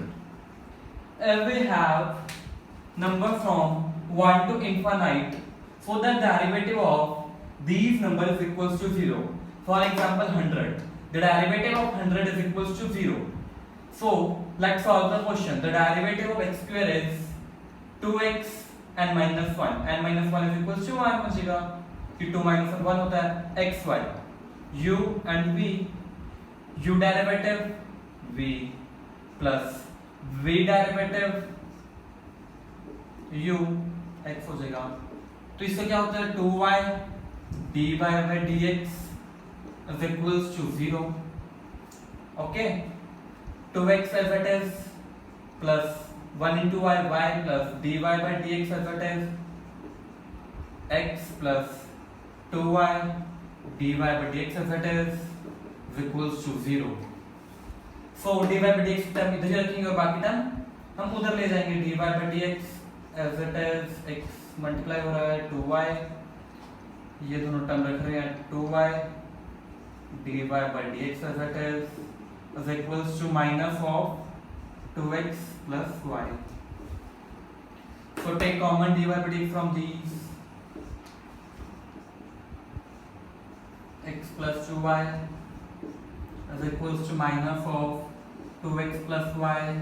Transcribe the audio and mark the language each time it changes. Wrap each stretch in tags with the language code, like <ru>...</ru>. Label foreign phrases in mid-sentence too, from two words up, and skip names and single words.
<en>If we have number from 1 to infinite, so the derivative of these numbers is equals to 0. For example 100, the derivative of 100 is equals to 0. So let's solve the question. The derivative of x square is 2x and minus 1, and minus 1 is equals to 1</en> <hi>बचेगा, कि</hi> <en>2 minus 1</en> <hi>होता है,</hi> <en>xy u and v, u derivative v plus v derivative u x</en> <hi>हो जाएगा, तो इससे क्या होता है,</hi> <en>2y dy by dx is equals to 0। ओके, 2x as it is plus 1 into y plus dy by dx as it is x plus 2y dy by dx as it is equals to 0। so dy by dx</en> <hi>टर्म इधर ही रखेंगे और बाकी टर्म हम उधर ले जाएंगे,</hi> <en>dy by dx as it is x</en> <hi>मल्टीप्लाई हो रहा है 2y, ये दोनों टर्म रख रहे हैं</hi> <en>2y dy by dx as it is equals to minus of 2x plus y। So take common dy by dx from these, x plus 2y is equals to minus of 2x plus y।</en>